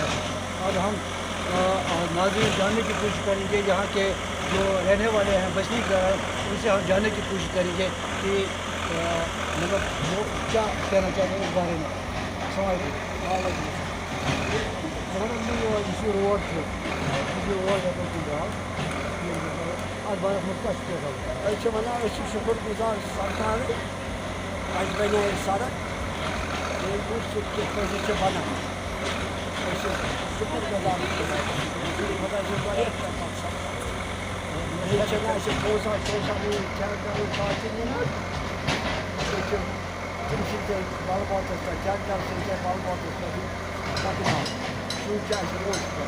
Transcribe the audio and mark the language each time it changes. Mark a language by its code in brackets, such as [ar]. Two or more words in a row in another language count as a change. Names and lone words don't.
[hi] अब हम नाज़रीन जानने की कोशिश करेंगे, यहाँ के जो रहने वाले हैं, बसनीक हैं, उनसे हम जानने की कोशिश करेंगे कि मतलब वो क्या कहना चाहते हैं इस बारे में। [ks] रोड اتھ بارس منٛز کیٛاہ چھُ تۄہہِ وَنُن؟ أسۍ چھِ وَنان أسۍ چھِ شُکُر گُزار سرکار اَسہِ بَنیٛاے سڑک ییٚلہِ وٕچھ سُہ کِتھ پٲٹھۍ چھِ بَنان أسۍ چھِ شُکُر گُزار خۄدا چھِ واریاہ مقصد ییٚتہِ چھِنہٕ اَسہِ پونٛسہٕ ٹھیکہٕ کَرٕنۍ کانٛہہ نِوان أسۍ چھِ تِم چھِ تہِ بَل باٹَس پٮ۪ٹھ ٹھیکہٕ سۭتۍ بَل باٹَس پٮ۪ٹھ پَکناوان سُے چھِ اَسہِ روز